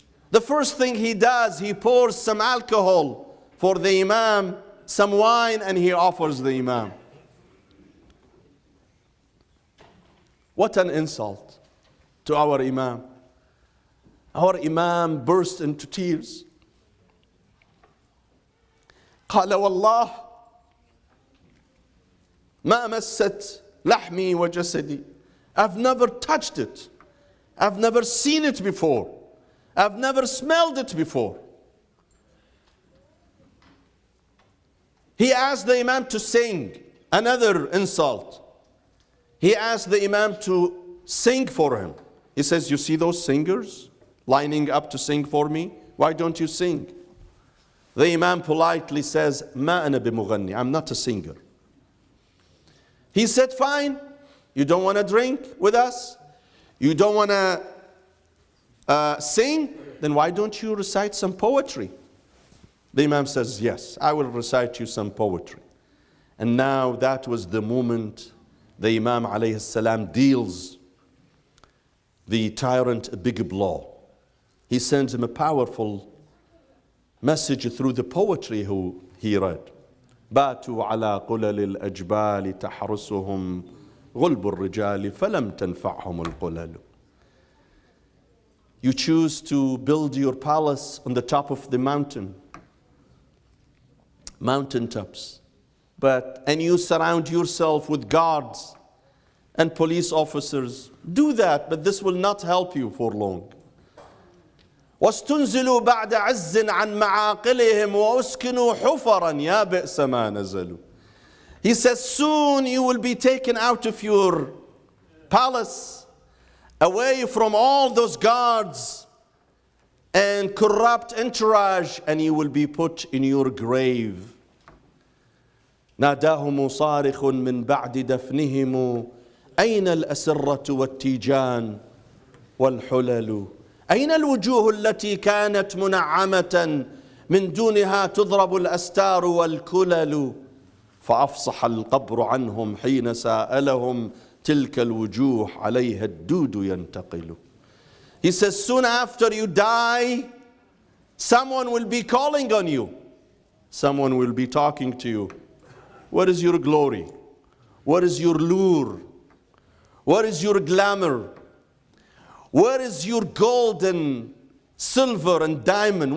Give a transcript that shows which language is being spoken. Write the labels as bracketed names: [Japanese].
[English] The first thing he does, he pours some alcohol for the Imam, some wine, and he offers the Imam. What an insult to our Imam. Our Imam burst into tears. [Arabic] قال والله ما مست لحمي وجسدي. [English] I've never touched it. I've never seen it before. I've never smelled it before. He asked the Imam to sing. Another insult. He asked the Imam to sing for him. He says, you see those singers lining up to sing for me? Why don't you sing? The Imam politely says, [Arabic] ما أنا بمغني. [English] I'm not a singer. He said, fine. You don't want to drink with us? You don't want to sing? Then why don't you recite some poetry? The Imam says, yes, I will recite you some poetry. And now that was the moment the Imam alayhi salam deals the tyrant a big blow. He sends him a powerful message through the poetry he read. [Arabic] باتوا على قلل الأجبال تحرسهم غلب الرجال فلم تنفعهم القلل. [English] You choose to build your palace on the top of the mountaintops, and you surround yourself with guards and police officers. Do that, but this will not help you for long. [Arabic] واستنزلوا بعد عز عن معاقلهم وأسكنوا حفرا يا بئس ما نزلوا. [English] He says soon you will be taken out of your palace, away from all those guards and corrupt entourage, and you will be put in your grave. [Arabic] ناداهم صارخ من بعد دفنهم أين الأسرة والتيجان والحلل أين الوجوه التي كانت منعمة من دونها تضرب الأستار والكلل فأفصح القبر عنهم حين سألهم تلك الوجوه عليها الدود ينتقل. [English] He says soon after you die, someone will be calling on you. Someone will be talking to you. What is your glory? What is your lure? What is your glamour? Where is your gold and silver and diamond?